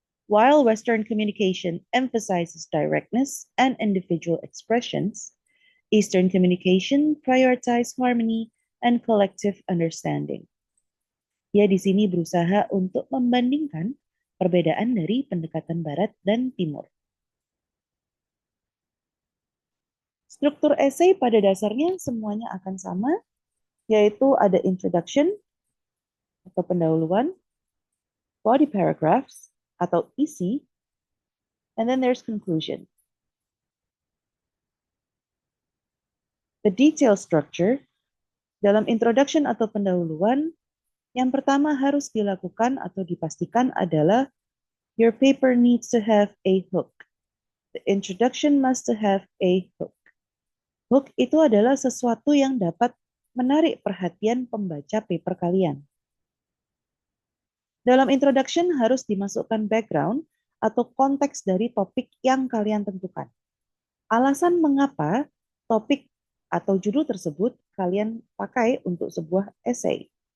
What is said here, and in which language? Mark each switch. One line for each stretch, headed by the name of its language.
English: While Western communication emphasizes directness and individual expressions, Eastern communication prioritizes harmony and collective understanding.
Indonesian: Dia di sini berusaha untuk membandingkan perbedaan dari pendekatan Barat dan Timur. Struktur esai pada dasarnya semuanya akan sama, yaitu ada introduction atau pendahuluan, body paragraphs atau isi,
English: and then there's conclusion. The detail structure
Indonesian: dalam introduction atau pendahuluan, yang pertama harus dilakukan atau dipastikan adalah
English: your paper needs to have a hook. The introduction must have a hook.
Indonesian: Hook itu adalah sesuatu yang dapat menarik perhatian pembaca paper kalian. Dalam introduction harus dimasukkan background atau konteks dari topik yang kalian tentukan. Alasan mengapa topik atau judul tersebut kalian pakai untuk sebuah essay.